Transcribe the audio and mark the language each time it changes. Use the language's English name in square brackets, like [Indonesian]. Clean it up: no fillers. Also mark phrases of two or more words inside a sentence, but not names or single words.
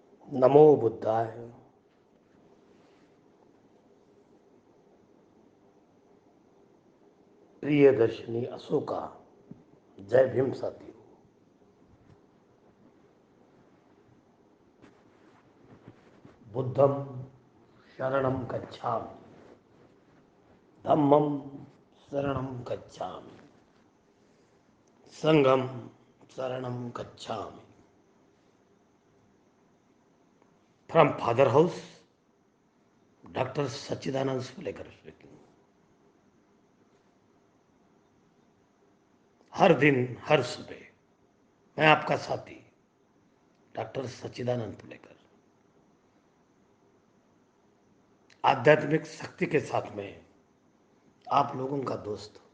[Sanskrit] नमो बुद्धाय। [Hindi] प्रिय दर्शनी अशोका। जय भीम साथियों। [Pali] बुद्धम शरणम गच्छामि, धम्मम शरणम गच्छामि, संघम शरणम गच्छामि। [English] From Father House, Doctor Sachchidanand Sulekar speaking. [Hindi] हर दिन हर सुबह मैं आपका साथी डॉक्टर सच्चिदानंद सुलेकर आध्यात्मिक शक्ति के साथ में आप लोगों का दोस्त,